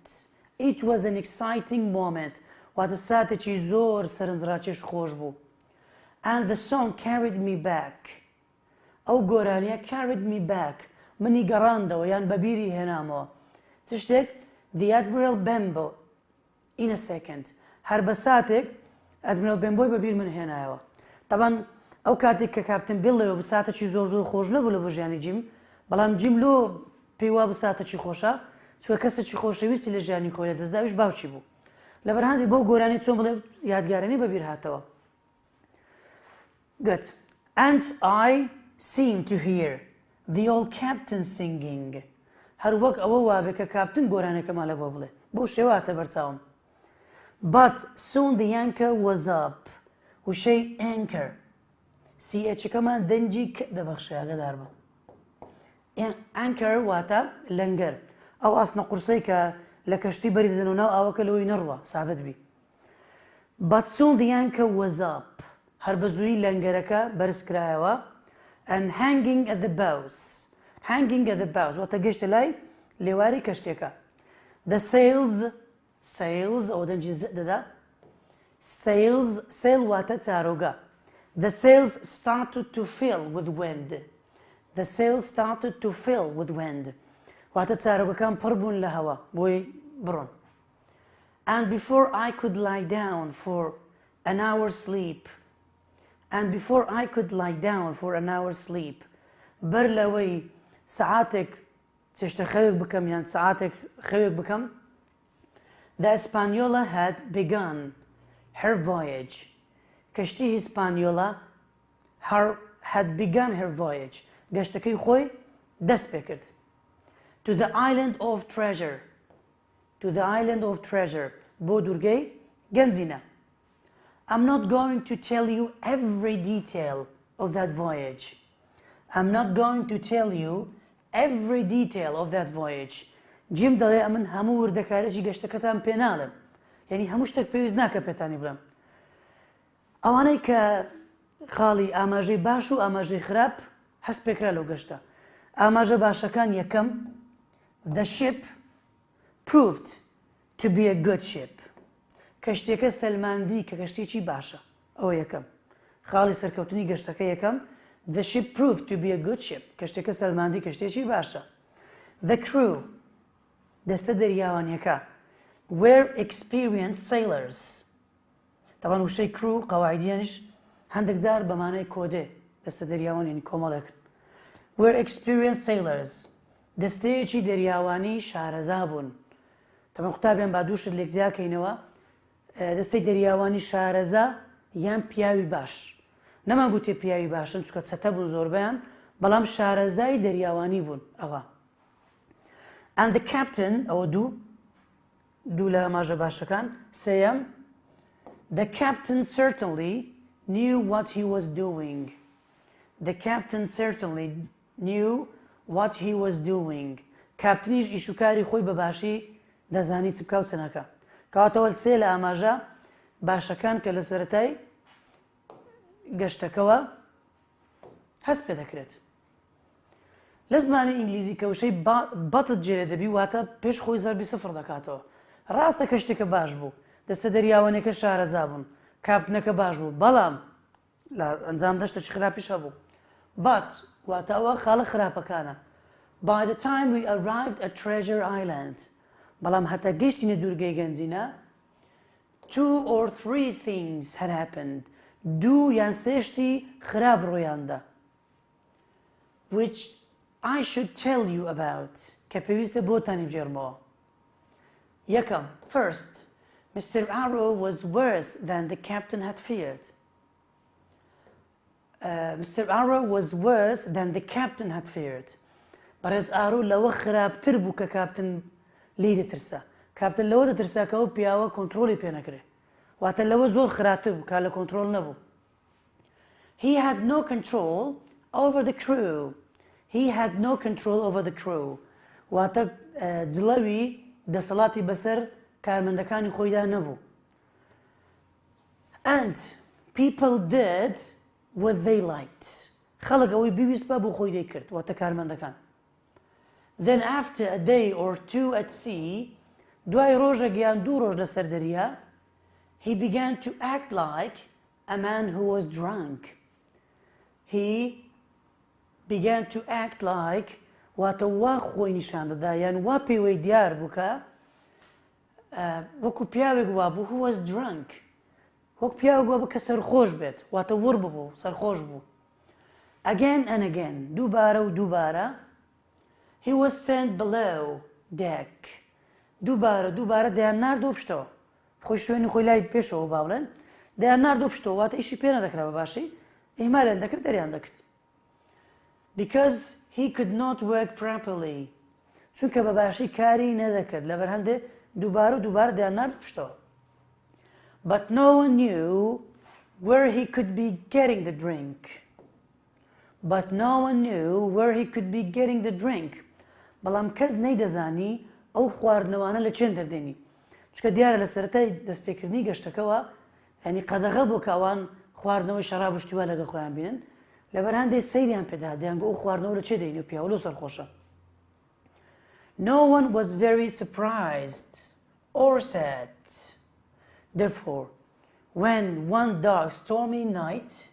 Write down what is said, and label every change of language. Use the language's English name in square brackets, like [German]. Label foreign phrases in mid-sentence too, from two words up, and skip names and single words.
[English] It was an exciting moment. [Central Kurdish] واتە ساتێکی زۆر سەرنجڕاکێش خۆش بوو. [English] And the song carried me back. [Central Kurdish] ئەو گۆرانیە [English] carried me back. [Central Kurdish] منی گەڕاندەوە یان بەبیری هێنامەوە. چ شتێک؟ [English] The Admiral Benbow in a second. [Central Kurdish] هەر بە ساتێک Admiral Benboy بەبیر من هێنایەوە. طبعا ئەو کاتێک کە کاپتن بیل لەوە بە ساتێکی زۆر خۆش نەبوو لە بۆ ژیانی جیم بەڵام جیم لۆ پێی وا بە ساتێکی خۆشە چوە کەسێکی خۆشەویستی لە ژیانی خۆی لە دەستداویش باوکی بوو لەبەرهاندی بۆ گۆرانی چۆن بڵێ یادگارانی بەبیر هاتەوە Good. [English] And I seemed to hear the old captain singing. [Central Kurdish] هەر وەک ئەوە وابێ کە کاپتن گۆرانێکەمان لە بۆ بڵێ بۆ شێواتە بەرچاوم [English] But soon the anchor was up. [Central Kurdish] وشەی anchor CHەکەمان دەنجی دەبەخشێ ئاگاداربە Anchor واتە لەنگەر ئەو ئاسنە قورسەی کە لە کەشتی بەری دەدەن و ناو ئاوەکە لەوەی نەڕوە سابت بی [English] But soon the anchor was up [Central Kurdish] هەر بە زووی لەنگەرەکە بەرز کرایەوە [English] and hanging at the bows [Central Kurdish] واتە گەشتە لای لێواری کەشتێکە [English] The sails [Central Kurdish] ئەوە دەنجی دەدا [English] sail [Central Kurdish] واتە چارۆگە [English] The sails started to fill with wind The sails started to fill with wind [Central Kurdish] واتە چارۆگەکان پڕ بوون لە هەوا بۆی بڕۆن [English] And before I could lie down for an hour's [Central Kurdish] sleep بەر لەوەی سەعاتێک چێشتە خەوێک بکەم یان سەعاتێک خەوێک بکەم [English] The Hispaniola had begun her voyage [Central Kurdish] کەشتی هیسپانیۆلا [English] had begun her voyage [Central Kurdish] گەشتەکەی خۆی دەست پێ کرد [English] To the island of treasure [Central Kurdish] بۆ دوورگەی گەنجینە [English] I'm not going to tell you every detail of that voyage [Central Kurdish] جیم دەڵێ ئەمن هەموو وردەکارێکی گەشتەکەتان پێ ناڵێم یعنی هەموو شتێک پێویست ناکە پێتانی بڵێم ئەوانەی کە خاڵی ئاماژەی باش و ئاماژەی خراپ هەست پێکرا لەو گەشتە ئاماژە باشەکان یەکەم [English] the ship proved to be a good ship [Central Kurdish] کەشتێکە سەلماندی کە کەشتێکی باشە ئەوە یەکەم خاڵی سەرکەوتنی گەشتەکە یەکەم [English] the ship proved to be a good ship [Central Kurdish] کەشتێکە سەلماندی کەشتێکی باشە [English] the crew [Central Kurdish] دەستە دەریاوانیەکە [English] were experienced sailors [Central Kurdish] طبعا وشەی crew قەواعیدیانش هەندێک جار بەمانای کۆدێ دەستە دەریاوانیانی کۆمەڵێک [English] were experienced sailors [Central Kurdish] دەستەیەکی دەریاوانی شارەزا بوون طبعا قوتابیان با دووشت لێک جیاکەینەوە دەستەی دەریاوانی شارەزا یان پیاوی باش نەما گوتێ پیاوی باشن چکە چەتە بوون زۆربیان بەڵام شارەزای دەریاوانی بوون ئەوە [English] and the captain [Central Kurdish] ئەوە دوو لە ئاماژە باشەکان سێیەم [English] the captain certainly knew what he was doing the captain certainly knew what he was doing [Central Kurdish] کاپتنیش ئیشوکاری خۆی بەباشی دەزانی چ بکە و چ نەکە کەواتەوە سێ لە ئاماژە باشەکان کە لە سەرەتای گەشتەکەوە هەست پێ دەکرێت لە زمانی ئینگلیزی کە وشەی بەتت جێرە دەبی واتە پێش خۆی زەربی سفر دەکاتەوە ڕاستە کە شتێکە باش بوو دەستە دەریاوانێکە شارەزا بوون کاپتنەکە باش بوو بەڵام لە ئەنجام دەشتێکی خراپیش هەبوو but واتە ئەوە خاڵە خراپەکانە [English] by the time we arrived at Treasure Island [Central Kurdish] بەڵام هەتا گەیشتینە دوورگەی گەنجینە [English] 2 or 3 things had happened [Central Kurdish] دوو یان سێشتی خراپ ڕۆیاندا [English] which I should tell you about [Central Kurdish] کە پێویستە بۆتانی بجێڕمەوە یەکەم first Mr. [English] Arrow was worse than the captain had feared Mr. [Central Kurdish] Arrow [English] was worse than the captain had feared [Central Kurdish] بەڕێز ئارۆ لەوە خراپتر بوو کە کاپتن لی دەترسا کاپتن لەوە دەترسا کە ئەو پیاوە کۆنتڕۆلی پێ نەکرێ واتە لەوە زۆر خراپتر بوو کا لە کۆنتڕۆل نەبوو [English] he had no control over the crew he had no control over the crew [Central Kurdish] واتە جڵەوی دەسەڵاتی بەسەر کارمەندەکانی خۆیدا نەبوو [English] and people did what they liked [Central Kurdish] خەڵک ئەوەی بیویست بە بۆ خۆی دەیکرد واتە کارمەندەکان [English] then after a day or two at sea [Central Kurdish] دوای ڕۆژێک یان دوو ڕۆژ لەسەر دەریا [English] he began to act like a man who was drunk he began to act like [Central Kurdish] واتە وا خۆی نیشان دەدا یان وا پێوەی دیار بووکە وەکو پیاوێک وا بوو [English] who was drunk [Central Kurdish] وەک پیاوێک وا بوو کە سەرخۆش بێت واتە وڕ ببوو سەرخۆش بوو again [English] and again [Central Kurdish] دووبارە و دووبارە [English] he was sent below deck [Central Kurdish] دووبارە دەیان ناردۆ پشتەوە خۆی شوێنی خۆی لای پێشەوە با بڵێن دەیان ناردۆ پشتەوە واتە ئیشی پێ نەدەکرا بە باشی ئیمالیان دەکرد دەریان دەکرد [English] because he could not work properly [Central Kurdish] چونکە بە باشی کاری نەدەکرد لەبەر هەندێ دووبارە دەیان ناردۆ پشتەوە [English] but no one knew where he could be getting the drink [Central Kurdish] بەڵام کەس نەیدەزانی ئەو خواردنەوانە لە چێن دەردێنی چکە دیارە لە سەرەتای دەستپێکردنی گەشتەکەەوە ینی قەدەغە بۆ کاوان خواردنەوەی شەراب و شتیوا لەگە خۆیان بینن لەبەر هەندێک سەیریان پێدا دەیانگە ئەو خواردنەوە لە چێ دەینی و پیاوە سەرخۆشە [English] no one was very surprised or sad therefore when one dark stormy night